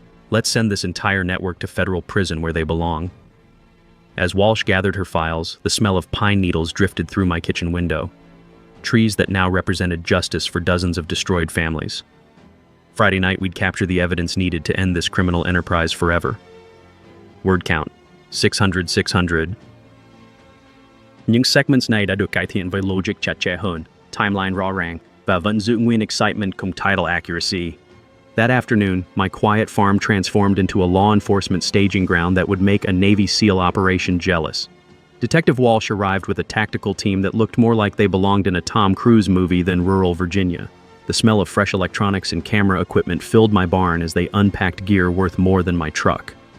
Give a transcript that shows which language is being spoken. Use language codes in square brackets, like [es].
[en] Let's send this entire network to federal prison where they belong. As Walsh gathered her files, the smell of pine needles drifted through my kitchen window. Trees that now represented justice for dozens of destroyed families. Friday night, we'd capture the evidence needed to end this criminal enterprise forever. Word count, 600. [vi] Những [en] segments [vi] này đã được cải thiện với logic chặt chẽ hơn, [en] timeline [vi] rõ ràng, và vẫn giữ nguyên [en] excitement [vi] cùng [en] title accuracy. That afternoon, my quiet farm transformed into a law enforcement staging ground that would make a Navy SEAL operation jealous. Detective Walsh arrived with a tactical team that looked more like they belonged in a Tom Cruise movie than rural Virginia. The smell of fresh electronics and camera equipment filled my barn as they unpacked gear worth more than my truck.